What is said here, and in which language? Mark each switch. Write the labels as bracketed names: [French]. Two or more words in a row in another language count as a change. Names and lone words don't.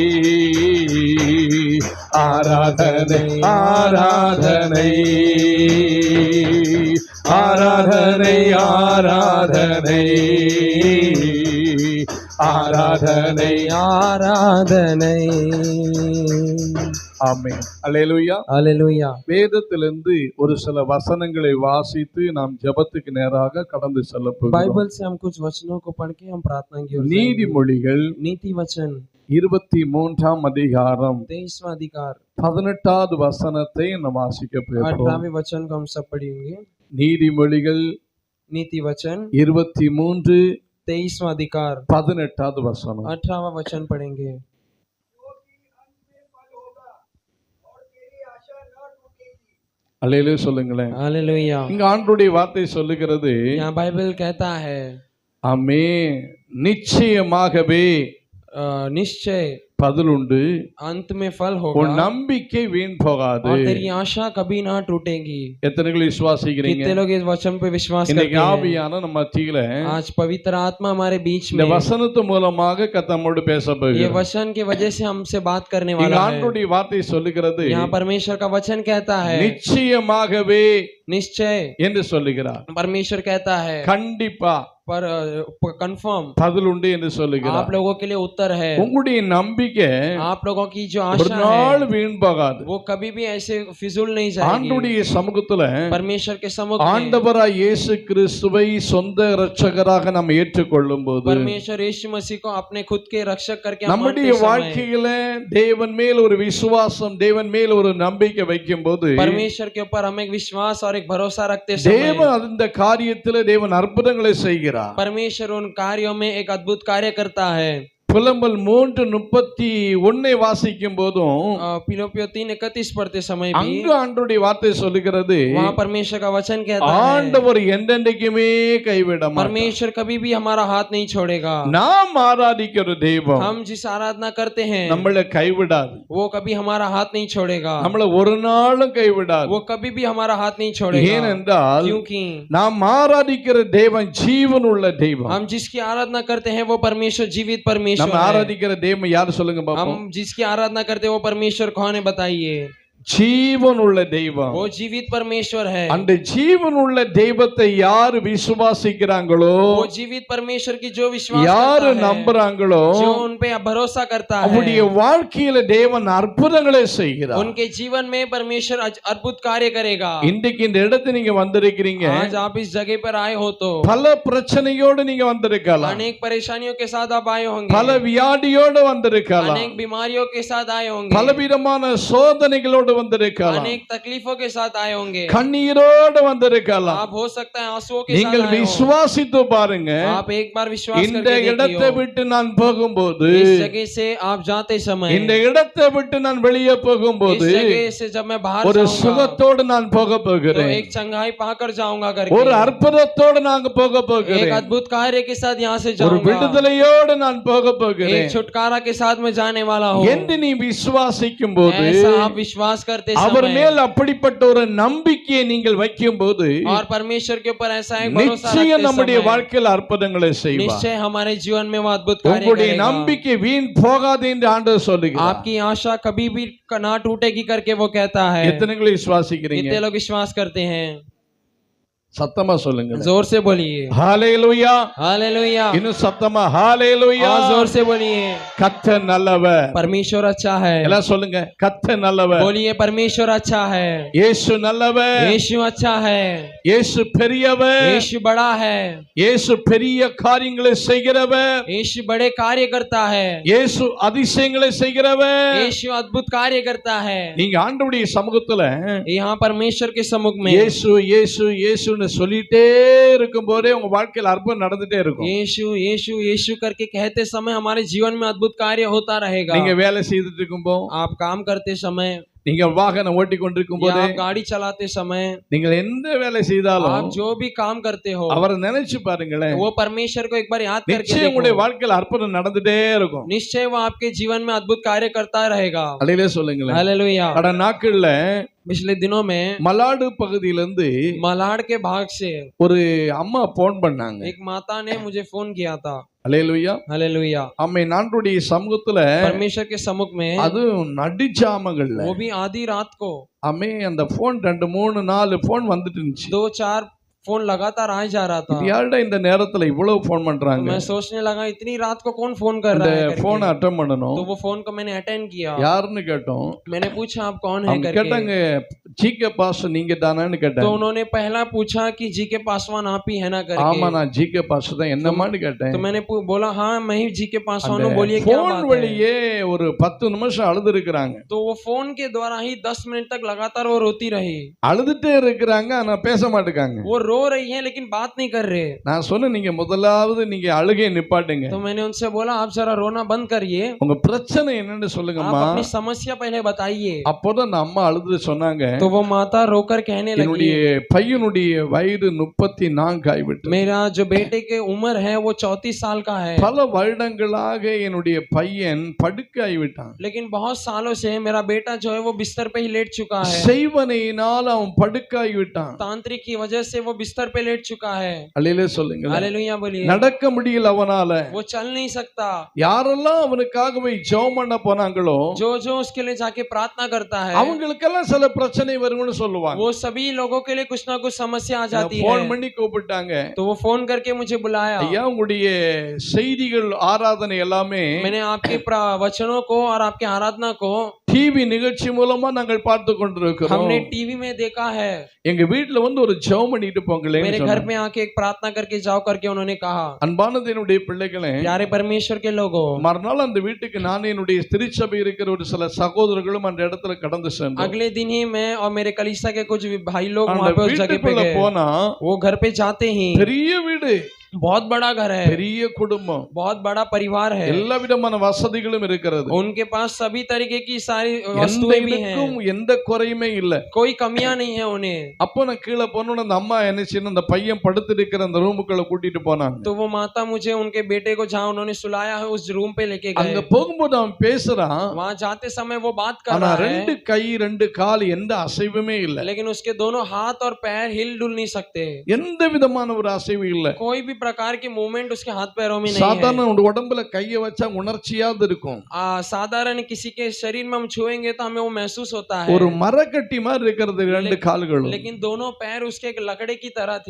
[Tamil] ஆராதனை ஆராதனை ஆராதனை ஆராதனை ஆராதனை ஆராதனை ஆமென் அல்லேலூயா [Hindi] हालेलुया [Tamil] வேதத்திலிருந்து ஒரு சில வசனங்களை வாசித்து நாம் ஜெபத்துக்கு நேராக கடந்து செல்ல போகிறோம் [Hindi] बाइबल से हम कुछ वचनों को पढ़ के हम प्रार्थना की ओर जाएंगे। [Tamil] நீதிமொழிகள் [Hindi] नीति वचन [Tamil] 23ஆம் அதிகாரம் [Hindi] 23वां अधिकार [Tamil] 18வது வசனத்தை நாம் வாசிக்க போகிறோம் [Hindi] 18वें वचन को हम सब पढ़ेंगे। [Tamil] நீதிமொழிகள் [Hindi] नीति वचन [Tamil] 23 [Hindi] 23वां अधिकार [Tamil] 18வது வசனம் [Hindi] 18वां वचन पढ़ेंगे। [Tamil] அல்லேலூயா சொல்லுங்களேன் [Hindi] हालेलुया [Tamil] இங்க ஆண்டவருடைய வார்த்தை சொல்லுகிறது [Hindi] यहाँ बाइबल कहता है [Tamil] ஆமென் நிச்சயமாகவே [Hindi] निश्चय [Tamil] பதில் உண்டு [Hindi] अंत में फल [Tamil] உன் [Hindi] होगा [Tamil] நம்பிக்கை வீண் போகாது [Hindi] और तेरी आशा कभी ना टूटेगी। [Tamil] எத்தனை பேர் விசுவாசிக்கிறீங்க [Hindi] कितने लोग इस वचन पे विश्वास [Tamil] இன்னைக்கு [Hindi] करते हैं? [Tamil] ஆவியான நம்ம மத்தியில [Hindi] आज पवित्र आत्मा हमारे बीच [Tamil] இந்த [Hindi] में [Tamil] வசனத்து மூலமாக கர்த்தரோடு பேச [Hindi] ये [Tamil] போகிறார் [Hindi] वचन की वजह से हमसे बात करने [Tamil] இங்க [Hindi] वाला है। [Tamil] ஆண்டவருடைய வார்த்தை சொல்லுகிறது [Hindi] यहाँ परमेश्वर का वचन कहता है [Tamil] நிச்சயமாகவே [Hindi] निश्चय, [Tamil] என்று சொல்லுகிறார் [Hindi] परमेश्वर कहता है [Tamil] கண்டிப்பா [Hindi] पर कंफर्म [Tamil] பதில் உண்டு என்று [Hindi] आप [Tamil] சொல்லுகிறார். [Hindi] लोगों के लिए उत्तर है। [Tamil] உங்களுடைய நம்பிக்கை [Hindi] आप लोगों की जो [Tamil] ஒரு [Hindi] आशा [Tamil] நாள் [Hindi] है [Tamil] வீண் போகாது. [Hindi] वो कभी भी ऐसे फिजूल नहीं जाएगी। [Tamil] ஆண்டவருடைய சமூகத்துல [Hindi] परमेश्वर के सम्मुख में [Tamil] ஆண்டவராய் இயேசு கிறிஸ்துவை சொந்த இரட்சகராக நாம் ஏற்றுக்கொள்ளும் போது [Hindi] परमेश्वर यीशु मसीह को अपने खुद के रक्षक करके हम [Tamil] நம்முடைய [Hindi] मानते समय [Tamil] வாழ்க்கையில தேவன் மேல் ஒரு விசுவாசம், தேவன் மேல் ஒரு நம்பிக்கை வைக்கும் போது [Hindi] परमेश्वर के ऊपर हम एक विश्वास और एक भरोसा रखते समय [Tamil] தேவன் அந்த காரியத்துல தேவன் அற்புதங்களை செய்கிறார். [Hindi] परमेश्वर उन कार्यों में एक अद्भुत कार्य करता है। [Tamil] புலம்பல் 3:31 வாசிக்கும் போதும் [Hindi] फिलिप्पियों 3:31 पढ़ते समय भी [Tamil] அங்கு ஆண்டவருடைய வார்த்தை சொல்லுகிறது, [Hindi] वहाँ परमेश्वर का वचन कहता है [Tamil] ஆண்டவர் என்றென்றைக்குமே கைவிட மாட்டார். [Hindi] परमेश्वर कभी भी हमारा हाथ नहीं छोड़ेगा। [Tamil] நாம் ஆராதிக்கிற தெய்வம் [Hindi] हम जिस आराधना करते हैं [Tamil] நம்மளை கைவிடாது. [Hindi] वो कभी हमारा हाथ नहीं छोड़ेगा। [Tamil] நம்மள ஒரு நாளும் கைவிடாது. [Hindi] वो कभी भी हमारा हाथ नहीं छोड़ेगा। [Tamil] ஏனென்றால் [Hindi] क्योंकि [Tamil] நாம் ஆராதிக்கிற தேவன் ஜீவன் உள்ள தெய்வம். [Hindi] हम जिसकी आराधना करते हैं वो परमेश्वर जीवित परमेश्वर [Tamil] நம்ம [Hindi] है। [Tamil] ஆராதிக்கிற தெய்வம் யார் சொல்லுங்க பாப்போம். [Hindi] हम जिसकी आराधना करते हैं वो परमेश्वर कौन है बताइए। [Tamil] ஜீவன் உள்ள தெய்வம். [Hindi] वो जीवित परमेश्वर है। [Tamil] அந்த ஜீவன் உள்ள தெய்வத்தை யார் விசுவாசிக்கிறாங்களோ, [Hindi] वो जीवित परमेश्वर की जो विश्वास [Tamil] யார் [Hindi] करता है, [Tamil] நம்புறாங்களோ, [Hindi] जो उन पे भरोसा करता है, [Tamil] அவருடைய வாழ்க்கையில தேவன் அற்புதங்களை செய்கிறார். [Hindi] उनके जीवन में परमेश्वर अद्भुत कार्य करेगा। [Tamil] இன்றைக்கு இந்த இடத்துக்கு நீங்க வந்திருக்கிறீங்க, [Hindi] आज आप इस जगह पर आए हो तो [Tamil] பல பிரச்சனையோடு நீங்க வந்திருக்கலாம், [Hindi] अनेक परेशानियों के साथ आप आए होंगे, [Tamil] பல வியாதியோடு வந்திருக்கலாம், [Hindi] अनेक बीमारियों के साथ आए होंगे, [Tamil] பலவிதமான சோதனைகளோடு வந்திருக்கலாம், [Hindi] अनेक तकलीफों के साथ आए होंगे, [Tamil] கண்ணீரோடு வந்திருக்கலாம். [Hindi] आप हो सकता है आंसुओं के साथ [Tamil] நீங்கள் [Hindi] आए हो। [Tamil] விசுவாசித்து பாருங்க, [Hindi] आप एक बार विश्वास [Tamil] இந்த [Hindi] करके [Tamil] இடத்தை [Hindi] देखिए। [Tamil] விட்டு நான் போகும்போது, [Hindi] इस जगह से आप जाते समय, [Tamil] இந்த இடத்தை விட்டு நான் வெளியே [Hindi] इस [Tamil] போகும்போது [Hindi] जगह से जब मैं बाहर [Tamil] ஒரு [Hindi] जाऊंगा [Tamil] சுகத்தோடு நான் போக [Hindi] तो [Tamil] போகிறேன், [Hindi] एक चंगाई पाकर जाऊंगा [Tamil] ஒரு [Hindi] करके, [Tamil] அற்புதத்தோடு நான் போக [Hindi] एक [Tamil] போகிறேன், [Hindi] अद्भुत कार्य के साथ यहाँ से [Tamil] ஒரு [Hindi] जाऊंगा, [Tamil] விடுதலையோடு நான் போக [Hindi] एक [Tamil] போகிறேன் [Hindi] छुटकारा के साथ मैं जाने वाला हूँ। [Tamil] என்று நீ விசுவாசிக்கும் போது, [Hindi] ऐसा आप विश्वास करते [Tamil] அவர் [Hindi] समय [Tamil] மேல் அப்படிப்பட்ட ஒரு நம்பிக்கையை நீங்கள் வைக்கும் போது [Hindi] और परमेश्वर के ऊपर ऐसा एक भरोसा [Tamil] நிச்சயம் [Hindi] रखते [Tamil] நம்முடைய [Hindi] समय [Tamil] வாழ்க்கையில் அற்புதங்களை செய்வார். [Hindi] निश्चय हमारे जीवन में वो अद्भुत कार्य [Tamil] உங்களுடைய [Hindi] करेगा। [Tamil] நம்பிக்கை வீண் போகாது என்று ஆண்டவர் சொல்லுகிறார். [Hindi] आपकी आशा कभी भी ना टूटेगी करके वो कहता है। [Tamil] எத்தனை பேர் விசுவாசிக்கிறீங்க? [Hindi] कितने लोग विश्वास करते हैं? [Tamil] சத்தமா சொல்லுங்க. [Hindi] जोर से बोलिए [Tamil] ஹalleluya. [Hindi] हालेलुया। [Tamil] இன்னும் சத்தமா ஹalleluya. [Hindi] और जोर से बोलिए [Tamil] கர்த்தர் நல்லவர். [Hindi] परमेश्वर अच्छा है। [Tamil] எல்லாம் சொல்லுங்க, கர்த்தர் நல்லவர். [Hindi] बोलिए परमेश्वर अच्छा है। [Tamil] இயேசு நல்லவர். [Hindi] यीशु अच्छा है। [Tamil] இயேசு பெரியவர். [Hindi] यीशु बड़ा है। [Tamil] இயேசு பெரிய காரியங்களை செய்கிறவர். [Hindi] यीशु बड़े कार्य करता है। [Tamil] இயேசு அதிசயங்களை செய்கிறவர். [Hindi] यीशु अद्भुत कार्य करता है। [Tamil] நீங்க ஆண்டவருடைய சமூகத்துல [Hindi] यहाँ परमेश्वर के सम्मुख में [Tamil] இயேசு இயேசு இயேசுன்னு சொல்லிட்டே இருக்கும் போதே உங்க வாழ்க்கையில் அற்புதம் நடந்துட்டே இருக்கும். [Hindi] यीशु यीशु यीशु करके कहते समय हमारे जीवन में अद्भुत कार्य होता रहेगा। [Tamil] நீங்க வேலை செய்துட்டு இருக்கும்போ, [Hindi] आप काम करते समय, [Tamil] நீங்க வாகனம் ஓட்டி கொண்டிருக்கும் [Hindi] या [Tamil] போது, [Hindi] आप गाड़ी चलाते समय, [Tamil] நீங்கள் எந்த வேலை செய்தாலும் [Hindi] आप जो भी काम करते हो [Tamil] அவரை நினைச்சு பாருங்களேன், [Hindi] वो परमेश्वर को एक बार याद करके [Tamil] நிச்சயம் உங்களுடைய [Hindi] देखो। [Tamil] வாழ்க்கையில் அற்புதம் நடந்துட்டே இருக்கும். [Hindi] निश्चय वो आपके जीवन में अद्भुत कार्य करता रहेगा। [Tamil] அலையிலே சொல்லுங்களேன். [Hindi] हालेलुया। [Tamil] கடந்த நாட்கள்ல [Hindi] पिछले दिनों में [Tamil] மலாடு பகுதியிலிருந்து [Hindi] मलाड के भाग से [Tamil] ஒரு அம்மா போன் பண்ணாங்க. [Hindi] एक माता ने मुझे फोन किया था। [Tamil] அல்லேலூயா. [Hindi] हालेलुया। [Tamil] அம்மை நான்குடைய சமூகத்துல [Hindi] परमेश्वर के सम्मुख में, [Tamil] அது நடிச்சாமங்கள்ல [Hindi] वो भी आधी रात को [Tamil] அம்மே அந்த போன் 2 3 4 போன் வந்துட்டு இருந்துச்சு. [Hindi] 2-4 फोन लगातार आ जा रहा था। [Tamil] இது யாருடா இந்த நேரத்துல இவ்வளவு போன் [Hindi] तो [Tamil] பண்றாங்க? [Hindi] मैं सोचने लगा इतनी रात को कौन फोन कर [Tamil] இந்த [Hindi] रहा है करके। [Tamil] போனை அட்டெண்ட் பண்ணணும். [Hindi] तो वो फोन को मैंने अटेंड किया। [Tamil] யாருன்னு கேட்டோம். [Hindi] मैंने पूछा आप कौन है [Tamil] அவங்க [Hindi] करके। [Tamil] கேட்டாங்க, ஜிகே பாஸ்டர் நீங்க தானேன்னு [Hindi] तो [Tamil] கேட்டாங்க. [Hindi] उन्होंने पहला पूछा कि जी के पासवान आप ही है ना [Tamil] ஆமா [Hindi] करके। [Tamil] நான் ஜிகே பாஸ்டர் தான், என்னமான்னு கேட்டேன். [Hindi] तो मैंने बोला हाँ मैं ही जी के पासवान हूँ, [Tamil] அந்த [Hindi] बोलिए क्या [Tamil] போன் [Hindi] बात है। [Tamil] வழியே ஒரு 10 நிமிஷம் அழுது இருக்கிறாங்க. [Hindi] तो वो फोन के द्वारा ही 10 मिनट तक लगातार वो रोती रही। [Tamil] அழுதுட்டே இருக்கிறாங்க, ஆனா பேச மாட்டேங்காங்க. [Hindi] वो रो रही है लेकिन बात नहीं कर रहे। [Tamil] நான் சொன்னேன், நீங்க முதலாவது நீங்க அழுகையை நிப்பாட்டுங்க. [Hindi] तो मैंने उनसे बोला आप जरा रोना बंद करिए, [Tamil] உங்க பிரச்சனை என்னன்னு [Hindi] आप [Tamil] சொல்லுங்கம்மா. [Hindi] अपनी समस्या पहले बताइए। [Tamil] அப்போதான் அந்த அம்மா அழுது சொன்னாங்க, [Hindi] तो वो माता रोकर कहने लगी, [Tamil] என்னுடைய பையனுடைய வயது 34 ஆகிவிட்டது. [Hindi] मेरा जो बेटे के उम्र है वो 34 साल का है, [Tamil] பல வருடங்களாக என்னுடைய பையன் படுக்கையாகிவிட்டான். [Hindi] लेकिन बहुत सालों से मेरा बेटा जो है वो बिस्तर पे ही लेट चुका है। [Tamil] செய்வனையினால் அவன் படுக்கையாகிவிட்டான். [Hindi] तांत्रिक की वजह से वो बिस्तर पे लेट चुका है। [Tamil] அல்லேலூயா சொல்லுங்க. [Hindi] हालेलुया बोलिए। [Tamil] நடக்க முடியல அவனால. [Hindi] वो चल नहीं सकता। [Tamil] யாரெல்லாம் அவனுக்காகவே ஜெபம் பண்ண போனாங்களோ [Hindi] जो जो उसके लिए जाके प्रार्थना करता है [Tamil] அவங்களுக்கெல்லாம் சில பிரச்சனை வரும்னு சொல்லுவாங்க. [Hindi] वो सभी लोगों के लिए कुछ ना कुछ समस्या आ जाती है। [Tamil] போன் பண்ணி கூப்பிட்டாங்க. [Hindi] तो वो फोन करके मुझे बुलाया। [Tamil] ஐயா உங்களுடைய செய்திகள் ஆராதனை எல்லாமே [Hindi] मैंने आपके वचनों को और आपके आराधना को [Tamil] டிவி நிகழ்ச்சி மூலமா நாங்கள் பார்த்து கொண்டிருக்கிறோம். [Hindi] हमने टीवी में देखा है। [Tamil] எங்க வீட்ல வந்து ஒரு ஜெபம் பண்ணிட்டு போங்களேன்னு [Hindi] मेरे [Tamil] சொன்னாங்க. [Hindi] घर में आके एक प्रार्थना करके जाओ करके उन्होंने कहा। [Tamil] அன்பான என்னுடைய பிள்ளைகளே, [Hindi] प्यारे परमेश्वर के लोगों, [Tamil] மறுநாள் அந்த வீட்டுக்கு நான் என்னுடைய திருச்சபை இருக்கிற ஒரு சில சகோதரர்களும் அந்த இடத்துல கடந்து சென்றோம். [Hindi] अगले दिन ही मैं और मेरे कलीसिया के कुछ भाई लोग [Tamil] அந்த [Hindi] वहां पे उस जगह पे [Tamil] வீட்டுக்குள்ள [Hindi] गए। [Tamil] போனா [Hindi] वो घर पे जाते ही [Tamil] பெரிய வீடு, [Hindi] बहुत बड़ा घर है, [Tamil] பெரிய குடும்பம், [Hindi] बहुत बड़ा परिवार है, [Tamil] எல்லா விதமான வசதிகளும் இருக்கிறது. [Hindi] उनके पास सभी तरीके की सारी [Tamil] எந்த [Hindi] वस्तुएं भी हैं, [Tamil] இதுக்கும் எந்த குறையுமே இல்ல. [Hindi] कोई कमियां नहीं है उन्हें। [Tamil] அப்போ நான் கீழே போனோட அந்த அம்மா என்ன செய்யணும், அந்த பையன் படுத்து இருக்கிற அந்த ரூமுக்குள்ள கூட்டிட்டு போனாங்க. [Hindi] तो वो माता मुझे उनके बेटे को जहाँ उन्होंने सुलाया है उस रूम पे लेके [Tamil] அங்க [Hindi] गए। [Tamil] போகும்போது அவன் பேசுறான். [Hindi] वहां जाते समय वो बात कर [Tamil] ஆனா [Hindi] रहा है, [Tamil] ரெண்டு கை ரெண்டு கால் எந்த அசைவுமே இல்ல. [Hindi] लेकिन उसके दोनों हाथ और पैर हिल डुल नहीं सकते। [Tamil] எந்த விதமான ஒரு அசைவு இல்ல. [Hindi] कोई भी प्रकार की मूवमेंट उसके हाथ पैरों में नहीं है। [Tamil] சாதாரண உடம்புல கைய வச்சா உணர்ச்சியாவது இருக்கும். [Hindi] साधारण किसी के शरीर में हम छुएंगे तो हमें वो महसूस होता है। [Tamil] ஒரு மரக்கட்டி மாதிரி இருக்கிறது ரெண்டு கால்களும். [Hindi] लेकिन दोनों पैर उसके एक लकड़े की तरह थी।